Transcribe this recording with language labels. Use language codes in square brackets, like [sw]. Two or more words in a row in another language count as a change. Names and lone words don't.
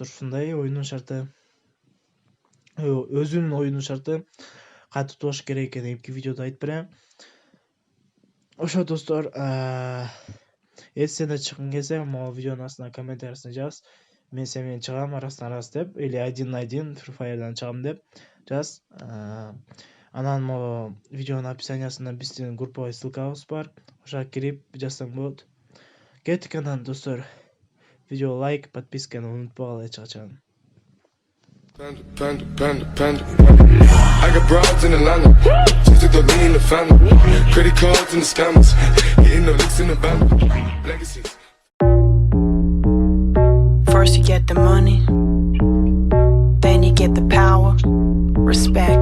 [ky] Ушундай оюнун шарты. Өзүнүн оюнун шарты катуу болуш керек экенин эмки видеодо айтып берем. Ошо достор, эс сен да чыккың келсе, могу видеонун астына комментарийсине жаз. Мен сен менен чыгам арасына деп, [ru] или один на один [ky] Free Fire'дан чыгам деп жаз. Анан могу видеонун описаниясында биздин группага ссылкабыз бар. Ошого кирип жазсаң болот. Кеттик анан достор. Видео лайк, подписканы унутпагыла эч качан. [en] Panda. I got broads in Atlanta, just took the lean in the family. Credit cards and the scammers, hitting the licks in the band. Legacies. First you get the money, then you get the power, respect.